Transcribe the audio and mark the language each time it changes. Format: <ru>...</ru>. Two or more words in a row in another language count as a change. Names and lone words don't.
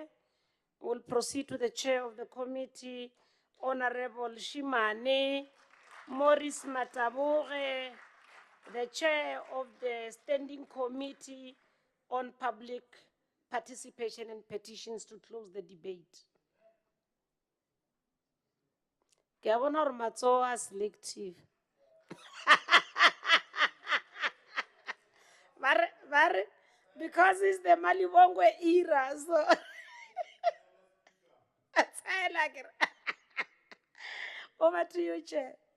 <en>We'll proceed to the chair of the committee, Honorable Shimane Morris Mataboge, the chair of the Standing Committee on Public Participation and Petitions, to close the debate.</en> <tn>Ke a bona gore matsogo a selective.</tn> <en>Because it's the Malibongwe era, so over to you, Chair.</en>